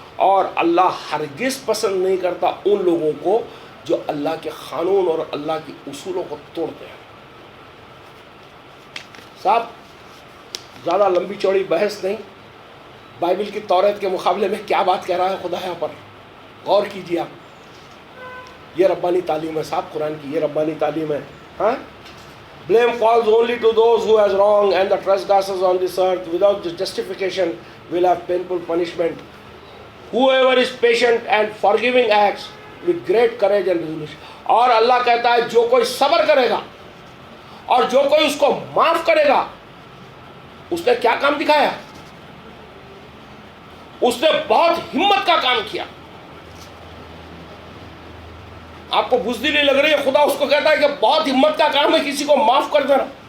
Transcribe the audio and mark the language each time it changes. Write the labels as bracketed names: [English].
[Hindi] और अल्लाह हरगिज़ पसंद नहीं करता उन लोगों को जो अल्लाह के क़ानून और अल्लाह की उसूलों को तोड़ते हैं। साहब ज़्यादा लंबी चौड़ी बहस नहीं, बाइबल की तौरात के मुकाबले में क्या बात कह रहा है खुदा यहाँ पर, गौर कीजिए आप। ये रब्बानी तालीम है साहब, कुरान की ये रब्बानी तालीम है। [English] हाँ, blame falls only to those who has wrong and the trespassers on this earth without justification will have painful punishment. Whoever is patient and forgiving acts with great courage and resolution। [Hindi] और अल्लाह कहता है जो कोई सब्र करेगा और जो कोई उसको माफ करेगा, उसने क्या काम दिखाया, उसने बहुत हिम्मत का काम किया। आपको बुज़दिली लग रही है, खुदा उसको कहता है कि बहुत हिम्मत का काम है किसी को माफ कर देना।